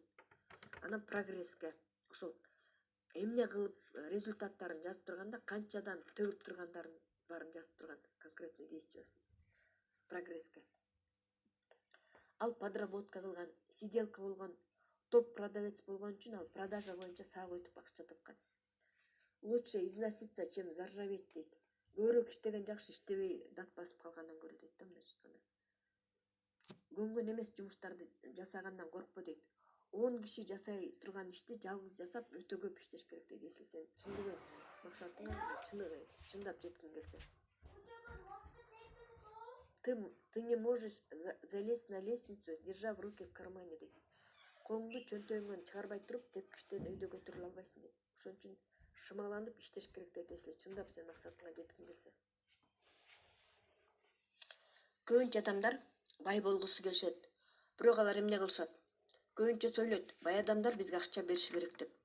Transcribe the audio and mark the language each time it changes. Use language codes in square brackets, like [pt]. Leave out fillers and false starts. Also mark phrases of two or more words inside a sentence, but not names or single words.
[ky] Анан прогресске ошол эмне кылып результаттарын жазып турганда канчадан төгүп тургандарын баарын жазып турган [ru] конкретный действиясын [ky] прогресске. Ал подработка кылган, сиделка болгон, [ru] топ продавец [ky] болгон үчүн ал продажа боюнча саап өтүп акча тапкан. [ru] Лучше износиться, чем заржаветь дейт. [ky] Көбүрөөк иштеген жакшы, иштебей дат басып калгандан көрө дейт да, мындайча айтканда. Көнгөн эмес жумуштарды жасагандан коркпо дейт. 10 киши жасай турган ишти жалгыз жасап өтө көп иштеш керек дейт. Если сен чындыгы максатыңа чындап жеткиң келсе. [ru] Ты не можешь залезть на лестницу, держа в руке в кармане дейт. [ky] Колуңду чөнтөгүңөн чыгарбай туруп, тепкичтен өйдө көтөрүлө албайсың дейт. Ошон үчүн шымаланып иштеш керек дейт, если чындап сен максатыңа жеткиң келсе. Көбүнчө адамдар бай болгусу келишет. Бирок алар эмне кылышат? Көбүнчө сөйлөйт, бай адамдар бизге акча бериши керек деп.